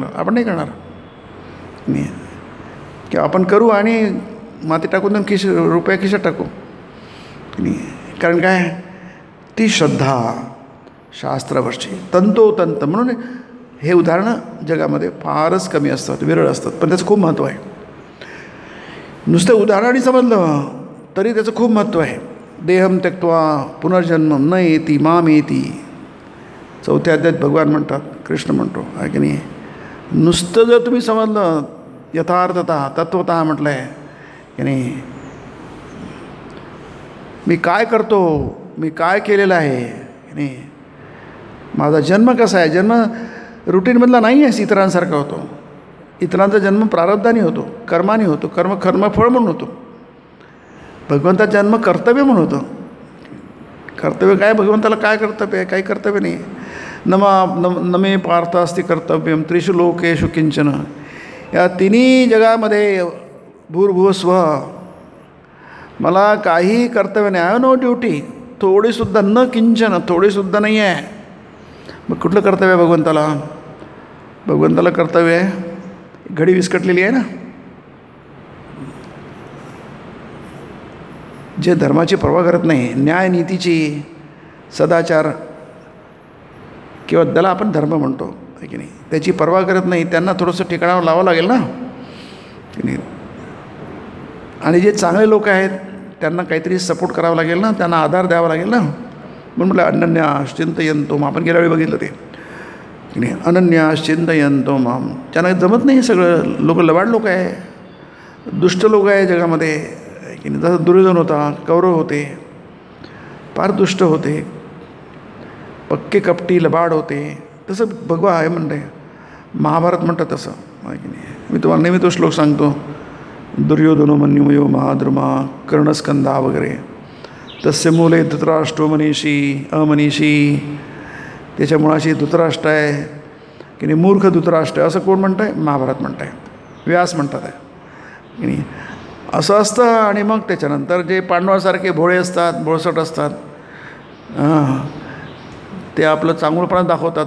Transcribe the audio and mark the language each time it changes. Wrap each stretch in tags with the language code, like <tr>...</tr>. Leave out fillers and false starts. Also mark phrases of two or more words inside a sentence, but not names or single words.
<mr>आपण नाही करणार नाही, किंवा आपण करू आणि माती टाकून देऊन रुपया खिशात टाकू नाही. कारण काय? ती श्रद्धा शास्त्रावरची तंतोतंत. म्हणून हे उदाहरणं जगामध्ये फारच कमी असतात, विरळ असतात, पण त्याचं खूप महत्त्व आहे. नुसतं उदाहरणाने समजलं तरी त्याचं खूप महत्त्व आहे.</mr> <sa>देहम त्यक्त्वा पुनर्जन्म न येती माम येती.</sa> <mr>4थ्या अध्यायात भगवान म्हणतात, कृष्ण म्हणतो आहे की नाही. नुसतं जर तुम्ही समजलं यथार्थता, तत्वतः म्हटलं आहे की नाही, मी काय करतो, मी काय केलेलं आहे की नाही, माझा जन्म कसा आहे. जन्म रुटीनमधला नाही आहे, इतरांसारखा होतो. इतरांचा जन्म प्रारब्धाने होतो, कर्माने होतो, कर्मफळ म्हणून होतो. भगवंताचा जन्म कर्तव्य म्हणून होतं. कर्तव्य काय? भगवंताला काय कर्तव्य आहे? काही कर्तव्य नाही.</mr> <sa>नमे पार्थ अस्ति कर्तव्यम त्रिषु लोकेषु किंचन.</sa> <mr>या तिन्ही जगामध्ये भूर्भुवस्व, मला काही कर्तव्य नाही.</mr> <en>I no duty,</en> <mr>थोडीसुद्धा,</mr> <sa>न किंचन,</sa> <mr>थोडीसुद्धा नाही आहे. मग कुठलं कर्तव्य आहे भगवंताला? भगवंताला कर्तव्य आहे, घडी विस्कटलेली आहे ना. जे धर्माची पर्वा करत नाही, न्याय नीतीची, सदाचार किंवा त्याला आपण धर्म म्हणतो आहे की नाही, त्याची पर्वा करत नाही, त्यांना थोडंसं ठिकाणावर लावावं लागेल ना की नाही. आणि जे चांगले लोक आहेत त्यांना काहीतरी सपोर्ट करावं लागेल ना, त्यांना आधार द्यावा लागेल ना. म्हणून म्हटलं</mr> <sa>अनन्यास चिंतयन्तो माम.</sa> <mr>आपण गेल्या वेळी बघितलं ते की नाही,</mr> <sa>अनन्यास चिंतयन्तो माम.</sa> <mr>त्यांना जमत नाही. सगळं लोक लबाड लोक आहे, दुष्ट लोक आहे जगामध्ये की नाही. जसं दुर्योधन होता, कौरव होते, फार दुष्ट होते, पक्के कपटी लबाड होते. तसं भगवा आहे म्हणते, महाभारत म्हणतात तसं आहे की नाही. मी तुम्हाला नेहमी तो श्लोक सांगतो,</mr> <sa>दुर्योधनो मन्युमयो महाद्रुमा कर्णस्कंदा वगैरे. तस्य मूले धृतराष्ट्रो मनीषी अमनीषी.</sa> <mr>त्याच्या मुळाशी धृतराष्ट्र आहे की नाही, मूर्ख धृतराष्ट्र आहे. असं कोण म्हणतं आहे? महाभारत म्हणतं आहे, व्यास म्हणतात आहे की नाही. असं असतं. आणि मग त्याच्यानंतर जे पांडवासारखे भोळे असतात, भोळसट असतात, ते आपलं चांगुलपणा दाखवतात.</mr>